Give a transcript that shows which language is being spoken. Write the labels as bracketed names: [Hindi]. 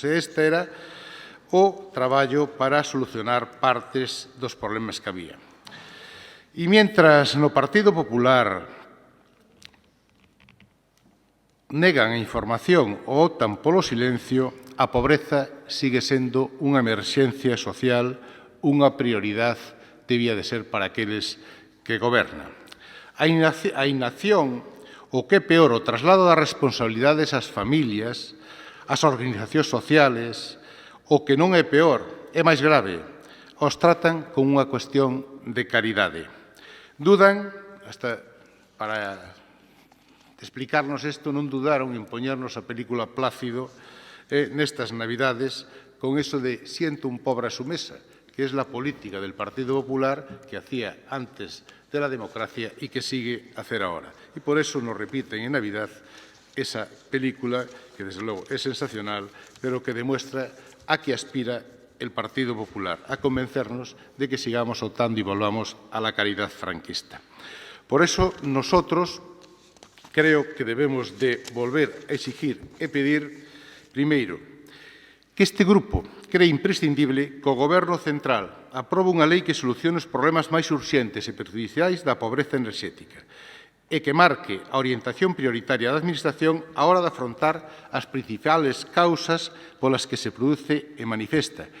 [Galician] O sea, este era o traballo para solucionar partes dos problemas que había. E mientras no Partido Popular negan a información ou optan polo silencio, a pobreza sigue sendo unha emerxencia social, unha prioridade debía de ser para aqueles que gobernan. A inacción, o que é peor, o traslado das responsabilidades ás familias, ás organizacións sociales, o que non é peor, é máis grave, os tratan con unha cuestión de caridade. Dudan, hasta para explicarnos isto, non dudaron en poñernos a película Plácido nestas Navidades [Spanish] con eso de siento un pobre a su mesa, que es la política del Partido Popular que hacía antes de la democracia y que sigue a hacer ahora. Y por eso nos repiten en Navidad esa película que, desde luego, es sensacional, pero que demuestra a que aspira el Partido Popular, a convencernos de que sigamos optando y volvamos a la caridad franquista. [Galician] Por eso, nosotros creo que debemos de volver a exigir e pedir, primeiro, que este grupo cree imprescindible que o Goberno Central aprobe unha lei que solucione os problemas máis urxentes e perjudiciais da pobreza enerxética e que marque a orientación prioritaria da Administración á hora de afrontar as principales causas polas que se produce e manifesta.